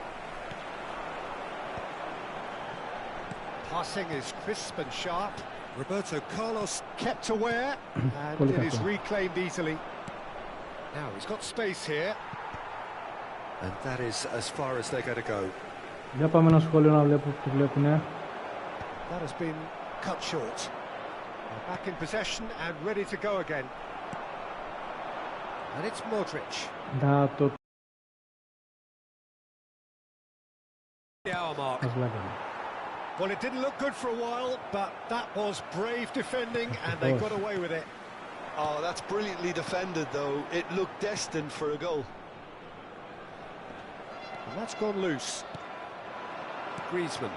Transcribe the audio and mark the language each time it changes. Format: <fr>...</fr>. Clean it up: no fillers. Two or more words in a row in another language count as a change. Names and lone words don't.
<en>Passing is crisp and sharp. Roberto Carlos kept aware, and it is reclaimed easily. Now he's got space here. And that is as far as they're going to go.</en> <el>Για πάμε ένα σχόλιο να βλέπω τι βλέπουνε.</el> <en>That has been cut short. They're back in possession and ready to go again. And it's Modric.</en> <el>Να το...</el> <en>The hour mark.</en> <el>Ας βλέπουμε.</el> <en>Well, it didn't look good for a while, but that was brave defending and they got away with it. Oh, that's brilliantly defended, though. It looked destined for a goal. And that's gone loose. Griezmann.</en>